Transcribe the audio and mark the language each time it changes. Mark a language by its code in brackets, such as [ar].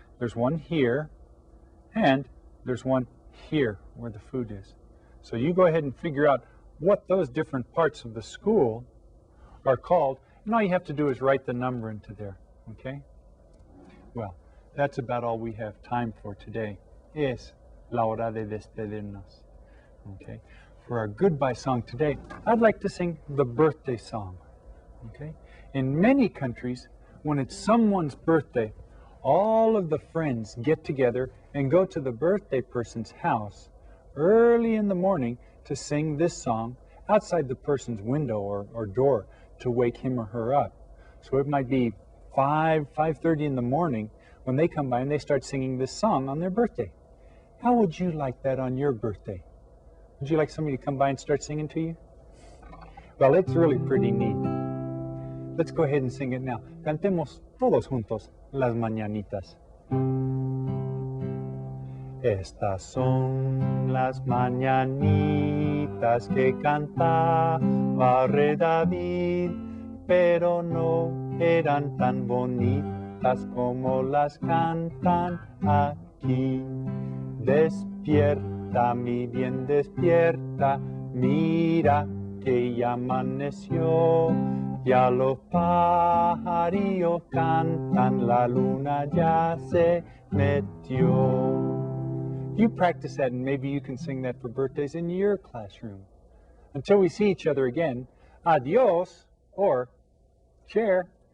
[en] There's one here, and there's one here where the food is. So you go ahead and figure out what those different parts of the school are called, and all you have to do is write the number into there, okay? Well, that's about all we have time for today. [es] Es la hora de despedirnos, okay? [en] For our goodbye song today, I'd like to sing the birthday song, okay? In many countries, when it's someone's birthday, all of the friends get together and go to the birthday person's house early in the morning to sing this song outside the person's window or door to wake him or her up. So it might be 5:30 in the morning when they come by and they start singing this song on their birthday. How would you like that on your birthday? Would you like somebody to come by and start singing to you? Well, it's really pretty neat. Let's go ahead and sing it now. [es] Cantemos todos juntos las mañanitas. Estas son las mañanitas que cantaba Rey David, pero no eran tan bonitas como las cantan aquí. Despierta, mi bien, despierta, mira que ya amaneció. Ya los pajarillos cantan, la luna ya se metió. [en] You practice that, and maybe you can sing that for birthdays in your classroom. Until we see each other again, adios, or share.